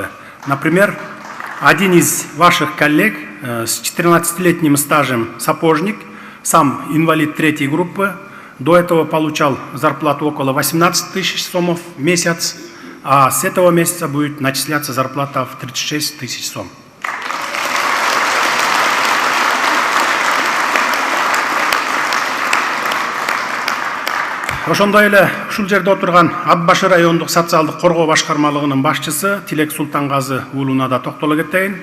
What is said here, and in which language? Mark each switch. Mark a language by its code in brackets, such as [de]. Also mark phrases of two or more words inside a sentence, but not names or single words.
[ru] Например, один из ваших коллег с 14-летним стажем сапожник, сам инвалид 3 группы, до этого получал зарплату около 18 тысяч сомов в месяц, а с этого месяца будет начисляться зарплата в 36 тысяч сом. [ky] Ошондой эле ушул жерде отурган Атбашы райондук социалдык коргоо башкармалыгынын башчысы Тилек Султангазы уулуна да токтоло кетейин.